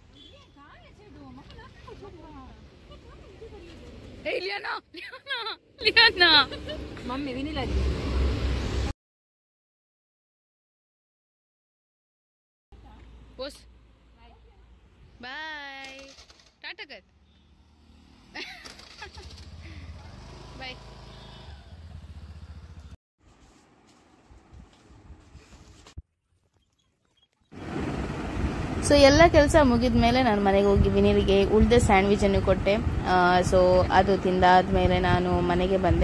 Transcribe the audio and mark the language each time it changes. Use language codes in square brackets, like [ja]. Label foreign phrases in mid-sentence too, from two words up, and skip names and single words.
[hi] ए लियाना लियाना लियाना मम्मी भी नहीं लगी बोस बाय टाटा कर बाय. [kn] ಸೊ ಎಲ್ಲ ಕೆಲಸ ಮುಗಿದ ಮೇಲೆ ನಾನು ಮನೆಗೆ ಹೋಗಿ ವಿನೀರಿಗೆ ಉಳಿದ ಸ್ಯಾಂಡ್ವಿಚನ್ನು ಕೊಟ್ಟೆ. ಸೊ ಅದು ತಿಂದಾದ್ಮೇಲೆ ನಾನು ಮನೆಗೆ ಬಂದೆ.